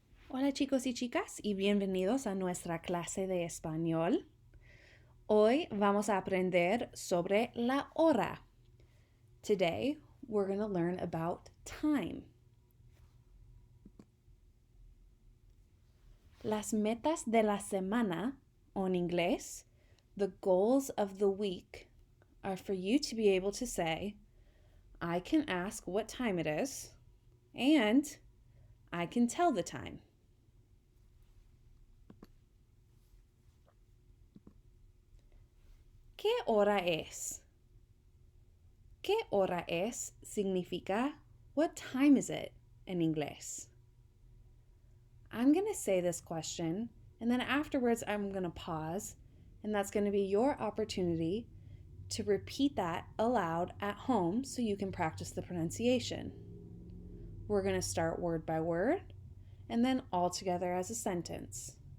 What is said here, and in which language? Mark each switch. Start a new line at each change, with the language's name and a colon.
Spanish: Hola chicos y chicas y bienvenidos a nuestra clase de español. Hoy vamos a aprender sobre la hora.
English: Today we're going to learn about time.
Spanish: Las metas de la semana, o en inglés,
English: the goals of the week, are for you to be able to say, I can ask what time it is, and I can tell the time.
Spanish: ¿Qué hora es? ¿Qué hora es significa
English: what time is it in
Spanish: inglés?
English: I'm going to say this question, and then afterwards I'm going to pause, and that's going to be your opportunity to repeat that aloud at home so you can practice the pronunciation. We're going to start word by word, and then all together as a sentence.